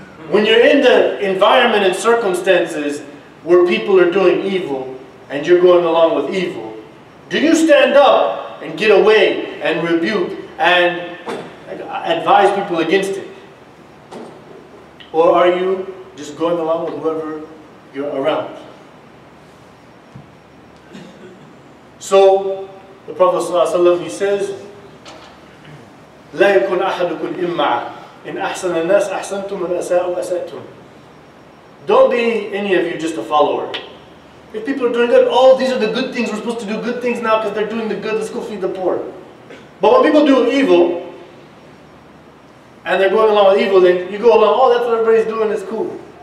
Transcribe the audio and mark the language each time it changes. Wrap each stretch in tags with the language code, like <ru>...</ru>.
<en>When you're in the environment and circumstances where people are doing evil and you're going along with evil, do you stand up and get away and rebuke and advise people against it? Or are you just going along with whoever you're around? So the Prophet ﷺ, he says,</en> <ar>لا يكن أحدكم إمعا إن أحسن الناس أحسنتم وإن أساءوا أسأتم.</ar> <en>Don't be any of you just a follower. If people are doing good, oh, these are the good things, we're supposed to do good things now because they're doing the good, let's go feed the poor. But when people do evil, and they're going along with evil, then you go along, oh, that's what everybody's doing, it's cool.</en>